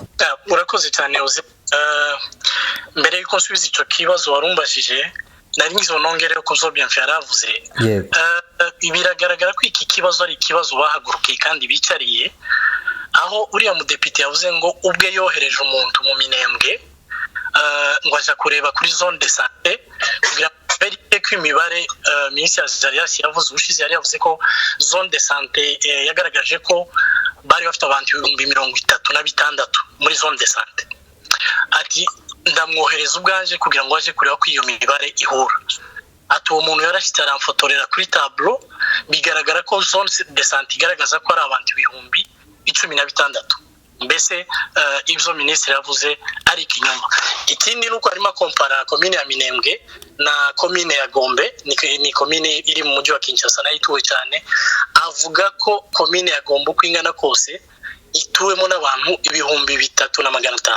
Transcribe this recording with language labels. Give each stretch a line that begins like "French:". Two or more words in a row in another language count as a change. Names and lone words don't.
Kinyarwanda: Urakoze cyane uzi mbere yuko nsubiza icyo kibazo warumbajije nari ngizo nongere ko Zobyamfya yaravuze. Biragaragara ko iki kibazo ari ikibazo bahagurukiye kandi bicariye, aho uriya mudepite yavuze ngo ubwe yohereje umuntu mu Minembwe ngo aje kureba kuri
French: zone de santé
Kinyarwanda: kugira verite ko imibare Minisitiri Azarias yavuze ushize yari yavuze ko
French: zone de santé
Kinyarwanda: yagaragaje ko bari bafite abantu 36 muri
French: zone de santé.
Kinyarwanda: Ati ndamwohereza ubwaje kugira ngo aje kureba ko iyo mibare ihura. Ati uwo muntu yarashitse aramfotorera kuri tableau bigaragara ko
French: zone de santé
Kinyarwanda: igaragaza ko ari abantu 16,000. Mbese ibyo minisitiri yavuze ari ikinyoma. Ikindi nuko arimo kompara komine ya Minembwe na komine ya Gombe, ni komine iri mu mujyi wa Kinshasa nayo ituwe cyane. Avuga ko komine ya Gombe uko ingana kose ituwemo n'abantu 3,500.